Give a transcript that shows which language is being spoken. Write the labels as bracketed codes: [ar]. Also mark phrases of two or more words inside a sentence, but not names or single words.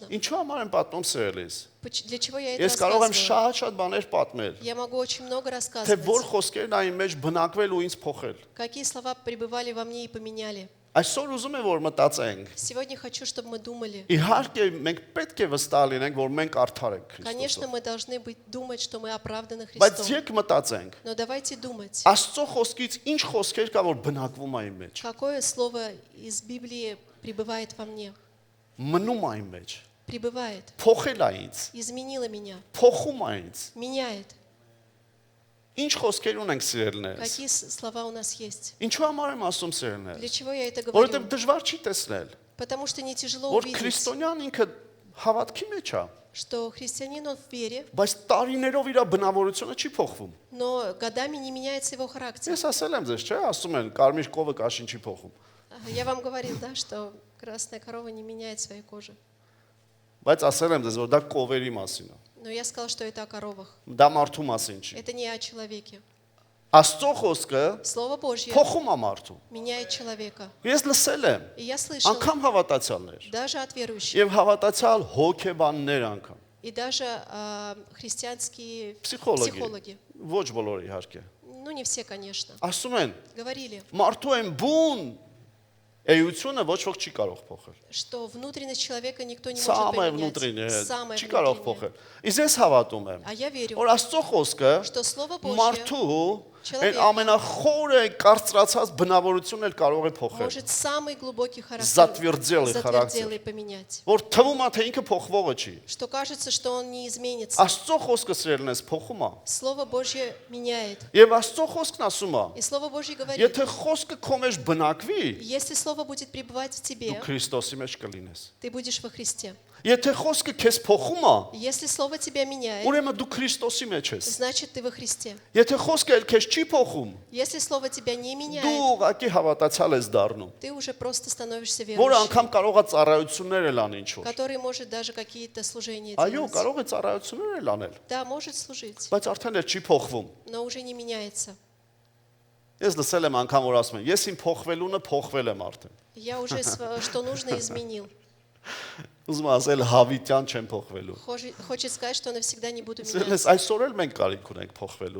[hy] Ինչու համար եմ պատմում սերելիս։ [ru] Для чего я это [hy] Ես կարող եմ [ru] рассказываю? [hy] շատ բաներ պատմել, [ru] Я могу очень много [hy] թե որ [ru] рассказывать. [hy] խոսքերն այն մեջ բնակվել ու ինձ փոխել։ [ru] Какие слова пребывали во мне и поменяли. [hy] Այսօր ուզում եմ որ մտածենք։ [ru] Сегодня хочу, чтобы мы думали. [hy] Իհարկե մենք պետք է վստահ լինենք, որ մենք արդար ենք [ru] Конечно, [hy] Քրիստոսով։ [ru] мы должны думать, что мы оправданы [hy] Բայց [ru] Христом. [hy] եք մտածենք, [ru] Но давайте думать, [hy] Աստծո խոսքից ինչ խոսքեր կա, որ բնակվում է իմ մեջ, [ru] какое слово из Библии пребывает во мне. [hy] մնում է իմ մեջ, [ru] Пребывает, [hy] փոխել է ինձ, [ru] изменило меня, [hy] փոխում է ինձ։ [ru] меняет. [hy] Ինչ խոսքեր ունենք սիրելիներս։ [ru] Какие слова у нас есть. [hy] Ինչու համար եմ ասում [ru] Для [hy] սիրելիներս։ [ru] чего я это [hy] Որովհետև [ru] говорю? [hy] դժվար չի տեսնել, [ru] Потому что не тяжело [hy] որ [ru] увидеть, [hy] քրիստոնյան ինքը հավատքի մեջ է, [ru] что христианин, он в вере, [hy] բայց տարիներով իր բնավորությունը չի փոխվում։ [ru] но годами не меняется его характер. [hy] Ես ասել եմ ձեզ, չէ՞, ասում են, կարմիր կովը կաշին չի փոխում։ [ru] Я вам говорил, да, что красная корова не меняет своей кожи. [hy] Բայց ասել եմ ձեզ, որ դա կովերի մասին է։ [ru] Но я сказал, что это о коровах. [hy] Դա մարդու մասին չի։ [ru] Это не о человеке. [hy] Աստծո խոսքը [ru] Слово Божье [hy] փոխում է մարդու։ [ru] меняет человека. [hy] Ես լսել եմ, [ru] И я слышал, [hy] անգամ հավատացյալներ [ru] даже от верующих, [hy] եւ հավատացյալ հոգեբաններ անգամ, [ru] и даже христианские Психологи. психологи. [hy] ոչ բոլորը իհարկե։ [ru] Ну, не все, конечно. [hy] Ասում են, [ru] Говорили, [hy] մարդու են բուն էությունը ոչ ոք չի կարող փոխել։ [ru] что внутренность человека никто не [hy] Սա [ru] может [hy] ամը [ru] поменять. внутреннее Самое [hy] չի կարող [ru] внутреннее. [hy] փոխել։ Իսկ ես հավատում եմ, [ru] А я верю, [hy] որ Աստծո խոսքը [ru] что Слово Божье [hy] մարդու այն [ru] Человека. [hy] ամենախորը կարծրացած բնավորությունն էլ կարող է փոխել։ [ru] может самый глубокий характер Затверделый затверделый поменять. [hy] Որ թվում է թե ինքը փոխվողը չի։ [ru] Что кажется, что он не изменится. [hy] Աստծո խոսքը սիրելնես փոխում է։ [ru] Слово Божье меняет. [hy] Եվ Աստծո խոսքն ասում է, [ru] И Слово Божье говорит, [hy] եթե խոսքը քո մեջ բնակվի, [ru] если Слово будет пребывать в [hy] դու [ru] тебе, [hy] Քրիստոսի մեջ կլինես։ [ru] ты будешь во Христе. [hy] Եթե խոսքը քեզ փոխում է, [ru] Если Слово тебя меняет, [hy] ուրեմն դու Քրիստոսի մեջ ես։ [ru] значит ты во Христе. [hy] Եթե խոսքը էլ քեզ չի փոխում, [ru] Если Слово тебя не [hy] դու [ru] меняет, [hy] ուղղակի հավատացյալ ես դառնում, [ru] ты уже просто становишься [hy] որը [ru] верующим, [hy] անգամ կարող է ծառայություններ էլ անի ինչ որ։ [ru] который может даже какие-то служения [hy] Այո, [ru] делать. [hy] կարող է ծառայություններ էլ անել, [ru] Да, может служить, [hy] բայց արդեն էլ չի փոխվում։ [ru] но уже не меняется. [hy] Ես лսել եմ անգամ որ ասում են, ես իմ փոխվելունը փոխվել եմ արդեն։ [ru] Я уже что нужно изменил. [hy] Ուզում եմ ասել հավիտյան չեմ փոխվելու։ [ru] Хочет сказать, что навсегда не буду [hy] Սիրելիս, [ru] меняться. [hy] այսօր էլ մենք կարիք ունենք փոխվելու։